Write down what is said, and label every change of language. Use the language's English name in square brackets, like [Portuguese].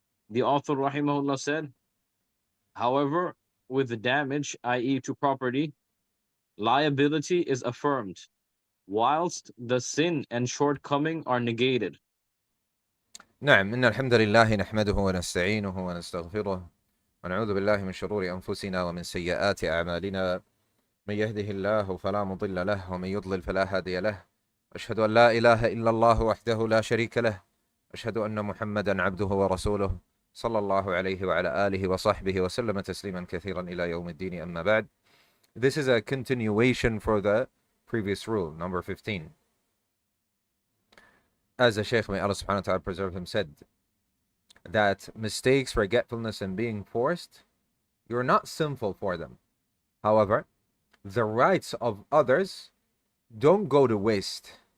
[English] The author, rahimahullah, said, however, with the damage, i.e., to property, liability is affirmed, whilst the sin and shortcoming are negated. [Arabic] نعم إن الحمد لله نحمده ونستعينه ونستغفره ونعوذ بالله من شرور أنفسنا ومن سيئات أعمالنا من يهده الله فلا مضل له ومن يضلل فلا هادي له أشهد أن لا إله إلا الله وحده لا شريك له أشهد أن محمدا عبده ورسوله صلى الله عليه وعلى آله وصحبه وسلم تسليما كثيرا إلى يوم الدين أما بعد. [English] This is a continuation for the previous rule, number 15. As the Shaykh, may Allah subhanahu wa ta'ala preserve him, said that mistakes, forgetfulness, and being forced, you're not sinful for them. However, the rights of others don't go to waste.